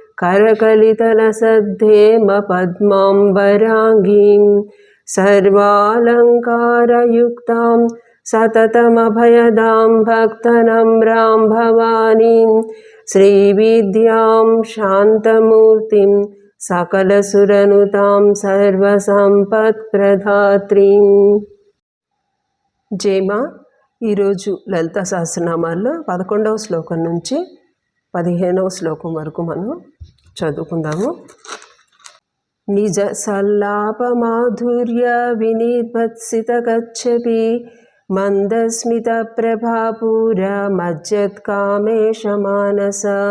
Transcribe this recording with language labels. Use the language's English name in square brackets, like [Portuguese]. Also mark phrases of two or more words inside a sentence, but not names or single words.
[Sanskrit] करकलितलसद्धेमपद्माम्बराङ्गीं सर्वालङ्कारयुक्तां सततमभयदां भक्तनम्रां भवानीं श्रीविद्यां शान्तमूर्तिं सकलसुरनुतां सर्वसंपत्प्रदात्रीं। [Telugu] జయమ ఈరోజు లలిత సహస్రనామాల్లో 11వ శ్లోకం నుంచి 15వ శ్లోకం వరకు మనం చదువుకుందాము. [Sanskrit] నిజ సల్లాప మాధుర్య వినిర్భత్సిత కచ్చపి మందస్మిత ప్రభాపూర మజ్జత్ కామేశ మానస.